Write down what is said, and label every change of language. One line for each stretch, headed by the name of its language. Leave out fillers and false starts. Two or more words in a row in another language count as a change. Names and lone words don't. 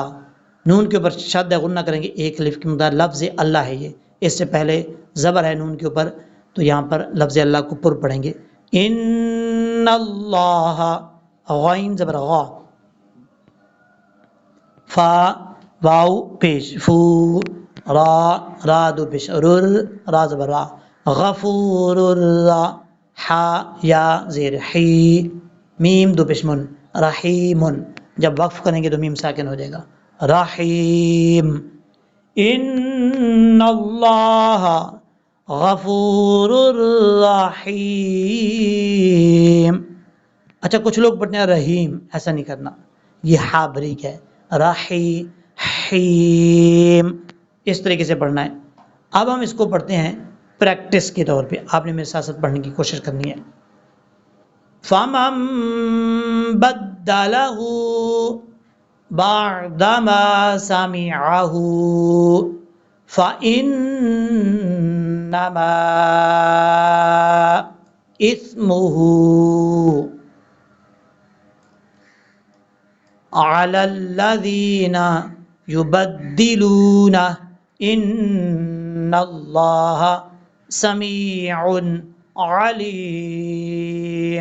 Urdu: نون کے اوپر شد غنہ کریں گے، ایک الف کی مقدار. لفظ اللہ ہے یہ، اس سے پہلے زبر ہے نون کے اوپر، تو یہاں پر لفظ اللہ کو پر پڑھیں گے.
Arabic: ان اللہ،
Urdu: غین زبر غا، فا واو پیش فو، را را دو پیش رر، را زبر را، غفور را، حا یا زیر حی، میم دو پیش من، رحیم. جب وقف کریں گے تو میم ساکن ہو جائے گا، رحیم.
Arabic: ان اللہ غفور رحیم.
Urdu: اچھا کچھ لوگ پڑھتے ہیں رحیم، ایسا نہیں کرنا، یہ ہا بریک ہے، رحیم، اس طریقے سے پڑھنا ہے. اب ہم اس کو پڑھتے ہیں پریکٹس کے طور پہ، آپ نے میرے ساتھ ساتھ پڑھنے کی کوشش کرنی ہے.
Arabic: فَمَن بَدَّلَهُ بَعْدَمَا سَمِعَهُ فَإِنَّمَا إِثْمُهُ عَلَى الَّذِينَ يُبَدِّلُونَهُ إِنَّ اللَّهَ سَمِيعٌ عَلِيمٌ.